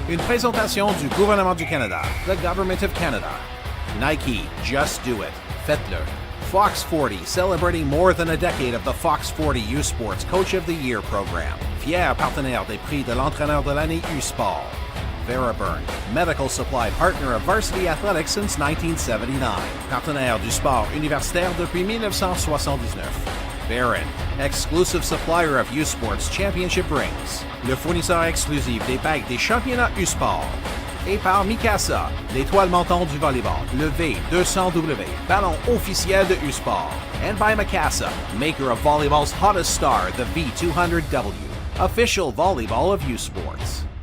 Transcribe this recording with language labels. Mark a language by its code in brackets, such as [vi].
[fr] Une présentation du gouvernement du Canada, [en] the Government of Canada. Nike, just do it. [fr] Faites-le. [en] Fox 40, celebrating more than a decade of the Fox 40 U Sports Coach of the Year program. [fr] Fier partenaire des prix de l'entraîneur de l'année U Sport. [en] Veriburn, medical supply partner of varsity athletics since 1979. [fr] Partenaire du sport universitaire depuis 1979. [en] Barron, exclusive supplier of U Sports Championship rings. [fr] Le fournisseur exclusif des bagues des championnats U Sport. Et par McMaster, l'étoile montante du volleyball, le V200W, ballon officiel de U Sport. [en] And by McMaster, maker of volleyball's hottest star, the V200W, official volleyball of U Sports.